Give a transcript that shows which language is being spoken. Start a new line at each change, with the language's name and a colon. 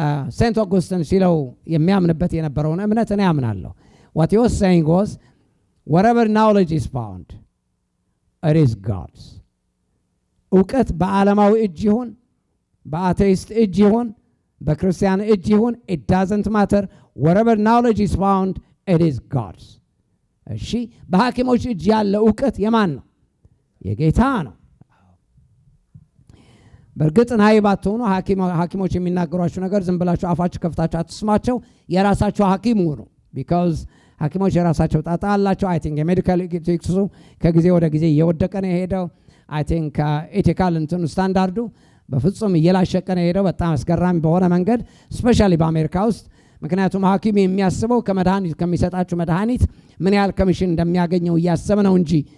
English: Saint Augustine
Amharic: ሲለው የሚያምንበት የነበረውን እምነት እኔ አምናለሁ።
English: what he was saying was wherever knowledge is found it is God's.
Amharic: እውቀት በዓለማዊ እጅ ይሁን በአቴይስት እጅ ይሁን በክርስቲያን እጅ ይሁን
English: it doesn't matter. wherever knowledge is found it is God's.
Amharic: እሺ በሐኪሞች እጅ ያለ እውቀት የማን ነው? የጌታ ነው። በእርግጥ ናይባት ሆኖ ሐኪሞች የሚናገሯችሁ ነገር ዝም ብላችሁ አፋችሁ ከፍታችሁ አትስማቸው። የራሳችሁ ሐኪም ሁኑ። because ሐኪሞች የራሳቸው ጣጣ አላቸው።
English: I think
Amharic: የሜዲካል ኤቲክሱ ከጊዜ ወደ ጊዜ እየወደቀ ነው የሄደው። I think ኤቲካል እንትኑ ስታንዳርዱ በፍጹም እየላሸቀ ነው የሄደው በጣም አስገራሚ በሆነ መንገድ ስፔሻሊ በአሜሪካ ውስጥ። ምክንያቱም ሐኪም የሚያስበው ከመድኃኒት ከሚሰጣችሁ መድኃኒት ምን ያህል ኮሚሽን እንደሚያገኘው እያሰበ ነው እንጂ